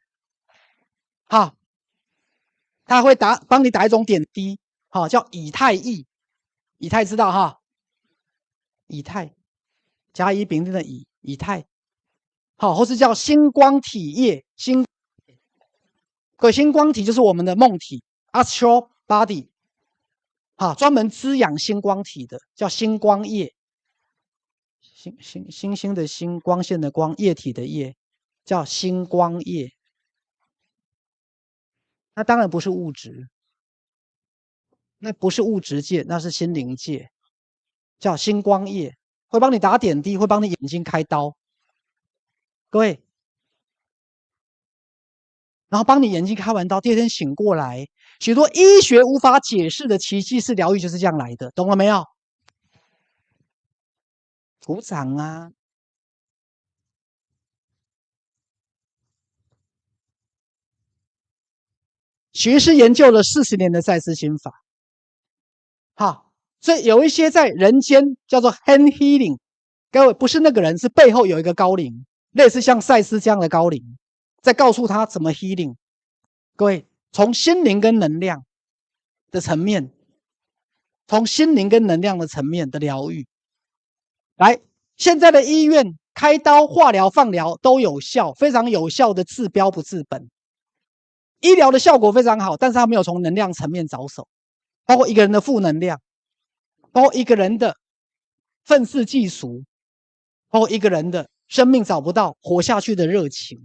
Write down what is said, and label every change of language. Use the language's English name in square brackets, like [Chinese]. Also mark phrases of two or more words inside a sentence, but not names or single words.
[Chinese] 好，他會幫你打一種點滴，好，叫以太液。以太知道哈？以太，甲乙丙丁的以太，好，或是叫星光體液。各位，星光體就是我們的夢體 ， [English] astral body， [Chinese] 好，專門滋養星光體的，叫星光液。星星的星，光線的光，液體的液，叫星光液。那当然不是物質。那不是物質界，那是心靈界，叫星光液，會幫你打點滴，會幫你眼睛開刀，各位，然後幫你眼睛開完刀，第二天醒過來，許多醫學無法解釋的奇蹟式療癒就是這樣來的，懂了沒有？鼓掌啊！許醫師研究了40年的賽斯心法。好，所以有一些在人間叫做 [English] hand healing， [Chinese] 各位不是那個人，是背後有一個高靈，類似像賽斯這樣的高靈，在告訴他怎麼 healing。各位，從心靈跟能量的層面，從心靈跟能量的層面的療癒。來，現在的醫院開刀、化療、放療都有效，非常有效的治標不治本。醫療的效果非常好，但是他沒有從能量層面着手。包括一個人的負能量，包括一個人的憤世嫉俗，包括一個人的生命找不到活下去的熱情。